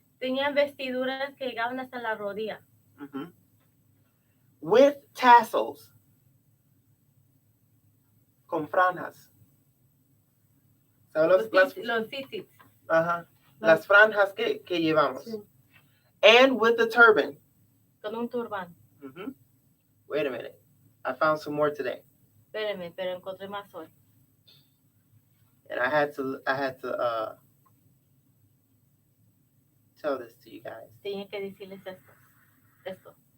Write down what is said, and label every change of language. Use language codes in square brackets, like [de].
[es] Tenían vestiduras que llegaban hasta la rodilla. [en] With tassels, [es] con franjas. [en] So [es] Los tzitzit. Las franjas que llevamos. [en] Sí. And with the turban. [es] Con un turbán. [en] Wait a minute. I found some more today. [es] Espérenme, pero encontré más hoy. [en] And I had to tell this to you guys. [es] Tenía que decirles esto.